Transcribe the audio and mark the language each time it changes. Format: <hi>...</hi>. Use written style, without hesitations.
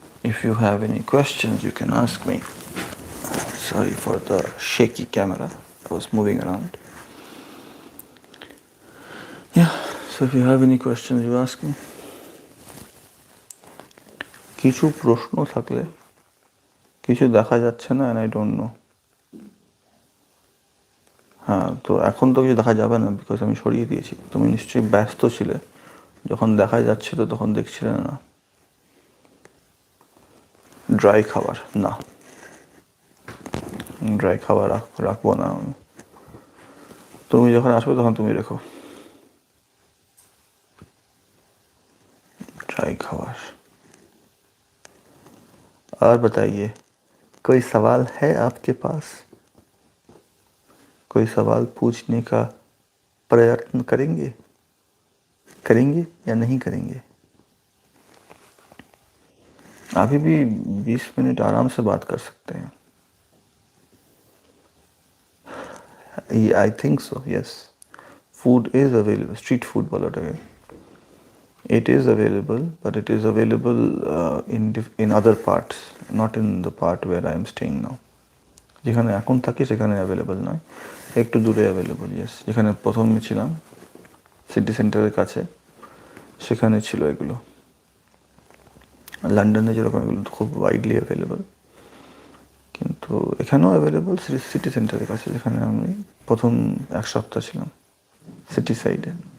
<en>If you have any questions, you can ask me. Sorry for the shaky camera. I was moving around. Yeah, so if you have any questions, you ask me.</en> <bn>কিছু প্রশ্ন থাকলে, কিছু দেখা যাচ্ছে না</bn> <en>and I don't know.</en> <bn>হ্যাঁ, তো এখন তো কিছু দেখা যাবে না বিকজ আমি সরিয়ে দিয়েছি। তুমি নিশ্চয়ই ব্যস্ত ছিলে, যখন দেখা যাচ্ছিল তখন দেখছিলে না। ড্রাই খাবার না, ড্রাই খাবার রাখবো না আমি। তুমি যখন আসবে তখন তুমি রেখো ড্রাই খাবার।</bn> <hi>और बताइए, कोई सवाल है आपके पास? कोई सवाल पूछने का प्रयत्न करेंगे या नहीं करेंगे? अभी भी 20 मिनट आराम से बात कर सकते हैं।</hi> <en>I think so, yes. Food is available. Street food</en> <hi>बोला था।</hi> <en>It is available, but it is available in other parts, not in the part where I am staying now.</en> <bn>যেখানে এখন থাকি সেখানে অ্যাভেলেবল নয়, একটু দূরে অ্যাভেলেবল। ইয়েস, যেখানে প্রথমে ছিলাম সিটি সেন্টারের কাছে, সেখানে ছিল এগুলো। লন্ডনে যেরকম এগুলো খুব ওয়াইডলি অ্যাভেলেবল, কিন্তু এখানেও অ্যাভেলেবল সিটি সেন্টারের কাছে, যেখানে আমি প্রথম 1 সপ্তাহ ছিলাম সিটি সাইডে।</bn>